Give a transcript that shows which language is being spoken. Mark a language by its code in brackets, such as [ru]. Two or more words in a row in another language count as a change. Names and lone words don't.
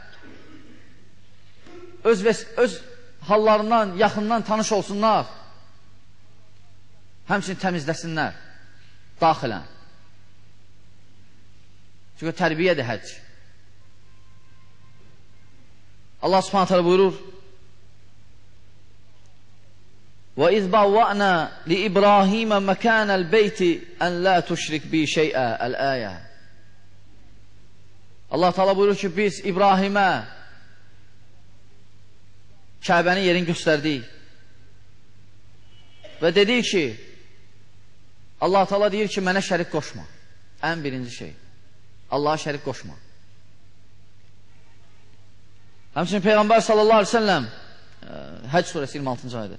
[az] Öz hallarından, yaxından tanış olsunlar. Həmçinin təmizləsinlər. Daxilən. Çünki tərbiyədir həcc. [ar] الله سبحانه تعالى buyurur وَإِذْ بَوَّأْنَا لِإِبْرَاهِيمَ مَكَانَ الْبَيْتِ أَنْ لَا تُشْرِكْ بِي شَيْئًا Əl-əyə. [az] Allah Teala buyurur ki, biz İbrahimə Kəbənin yerini göstərdik və dedik ki, Allah Teala deyir ki, mənə şərik qoşma. Ən birinci şey, Allaha şərik qoşma. Həmçinin Peyğəmbər [ar] صلى الله عليه وسلم [az] Həcc surəsi 26-cı ayədə.